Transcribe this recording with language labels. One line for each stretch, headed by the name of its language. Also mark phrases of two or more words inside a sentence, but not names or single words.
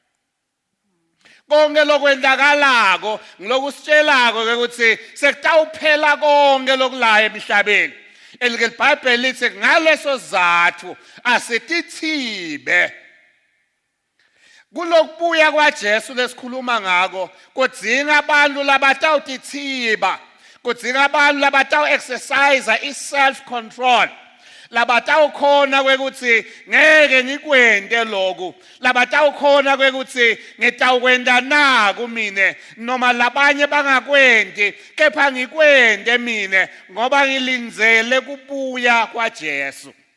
Swati: Konke lokwendakalako ngilokusitshelako ukuthi sekutawuphela konke lokulayo emhlabeni. Elike iBhayibheli lithi ngaleso zathu asitithibe. Kulokubuya kwaJesu lesikhuluma ngako kudzinga abantu labatawutithiba, kudzinga abantu labatawu
English: exercise i-self control,
Swati: labatawukhona kwekuthi ngeke ngikwente lokhu, labatawukhona kwekuthi ngitawukwenda naku mine noma labanye bangakwenti kepha ngikwente mine ngoba ngilindzele kubuya kwaJesu.